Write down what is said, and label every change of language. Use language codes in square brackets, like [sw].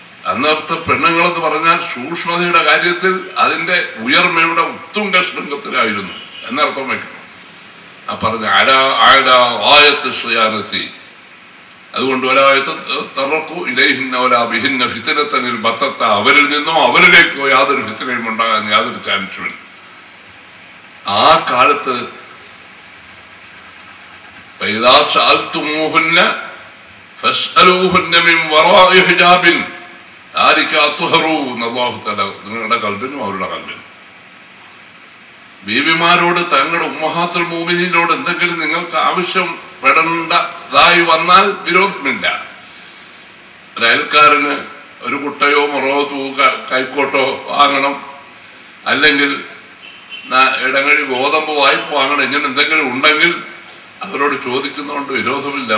[ml] അന്നത്തെ പെണ്ണുങ്ങളെന്ന് പറഞ്ഞാൽ സൂക്ഷ്മതയുടെ കാര്യത്തിൽ അതിന്റെ ഉയർമയുടെ ഉത്തുംഗ ശൃംഗത്തിലായിരുന്നു എന്നർത്ഥം വയ്ക്കണം. ആ പറഞ്ഞ ആയത്ത് സ്വയാനത്തി. അതുകൊണ്ട് [ar] തറക്കു ഇലൈഹിന്ന വലാ ബിഹിന്ന ഫിത്നതനിൽ ബത്തത്ത, [ml] അവരിൽ നിന്നോ അവരിലേക്കോ യാതൊരു ഫിത്നയും ഉണ്ടാകാൻ യാതൊരു ചാൻസുമില്ല. ആ കാലത്ത് [ar] فإذا سألتموهن فاسألوهن من وراء حجاب ذلك أطهر. [ml] അല്ലാഹു തആല നിങ്ങളുടെ കൽബിനും അവരുടെ കൽബിനും. ബീവിമാരോട് തങ്ങളുടെ ഉമ്മഹാത്തുൽ മുഅ്മിനീനോട് എന്തെങ്കിലും നിങ്ങൾക്ക് ആവശ്യപ്പെടേണ്ടതായി വന്നാൽ വിരോധമില്ല. ഒരു അയൽക്കാരന് ഒരു കുട്ടയോ മുറോ കൈക്കോട്ടോ വാങ്ങണം, അല്ലെങ്കിൽ ഇടങ്ങഴി ഗോതമ്പ് വായ്പ വാങ്ങണം, ഇങ്ങനെ എന്തെങ്കിലും ഉണ്ടെങ്കിൽ അവരോട് ചോദിക്കുന്നതുകൊണ്ട് വിരോധമില്ല.